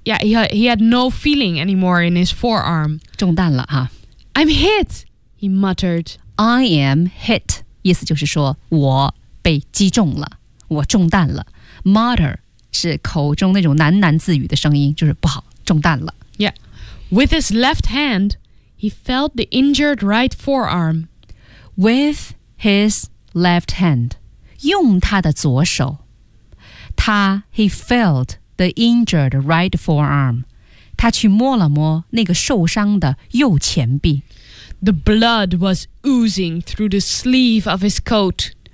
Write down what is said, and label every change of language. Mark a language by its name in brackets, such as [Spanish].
[English] Yeah， he had no feeling anymore in his forearm。 [Chinese] 中弹了哈。 [English] I'm hit， he muttered。 I am hit。 [Chinese] 意思就是说我被击中了，我中弹了。Mutter 是口中那种喃喃自语的声音，就是不好，中弹了。 [English] Yeah. With his left hand, he felt the injured right forearm. With his left hand, [Chinese] 用他的左手。 [English] He felt the injured right forearm. [Chinese] 他去摸了摸那个受伤的右前臂。 [English] The blood was oozing through the sleeve of his coat.